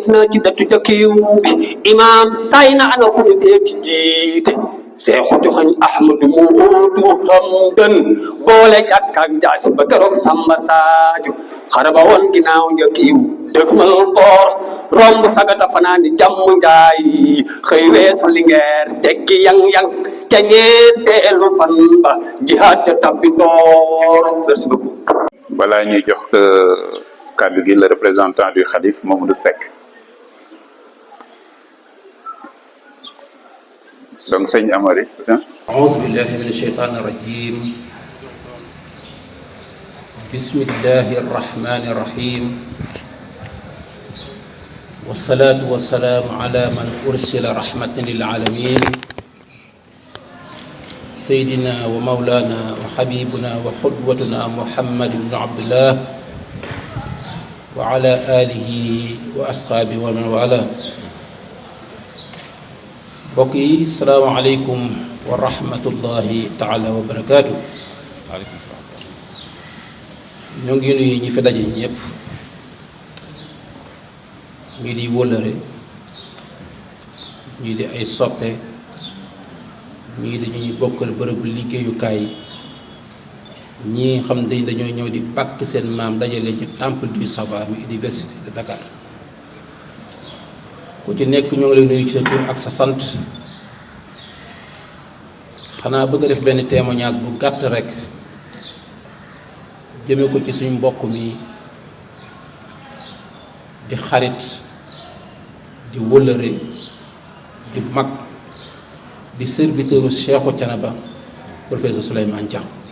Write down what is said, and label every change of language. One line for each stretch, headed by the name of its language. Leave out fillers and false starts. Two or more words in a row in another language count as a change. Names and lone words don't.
Wolof: na ci dëttu njëkkiw bi imam say na ana ku ñu deeti jiite seexu joxañ ahmadu muudu hamdan boole jàkk ak jaasi ba keroog samba saaju xare ba woon ginnaaw njëkkiw dëgmal boor romb sagata fanaani jàmm njaay xëy weesu lingeer teggi yang-yang ca ñeenteelu fan ba jihaad ca tabbi door.
French: Merci beaucoup.
Wolof: balaa ñuy jox kàddu gi
French: le représentant du Khalif Mamadou Seck
Wolof: donc sëñ Amary.
Arabic: أعوذ بالله من الشيطان الرجيم بسم الله الرحمن الرحيم والصلاة والسلام على من أرسل رحمة للعالمين سيدنا ومولانا وحبيبنا وقدوتنا محمد بن عبد الله وعلى آله وأصحابه ومن والاه.
Wolof: mbokk yi
Arabic: السلام عليكم ورحمة الله تعالى وبركاته.
Wolof: ñoo ngi nuyu ñi fi daje ñëpp ñii di wëllëre ñii di ay soppe ñii di ñuy bokkal bërëbu liggéeyukaay ñii xam ne dañoo ñëw di bàkk seen maam dajale ci
French: temple du savoir
Wolof: mi
French: université de Dakar.
Wolof: ku ci nekk ñoo ngi lay nuyu ci sa tur ak sa sant xanaa bëgg a def benn témoignage bu gàtt rek jëme ko ci suñu mbokk mi di xarit di wëllëre di mag di serviteuru Cheikhou Thiénaba professeur Souleymane Dia.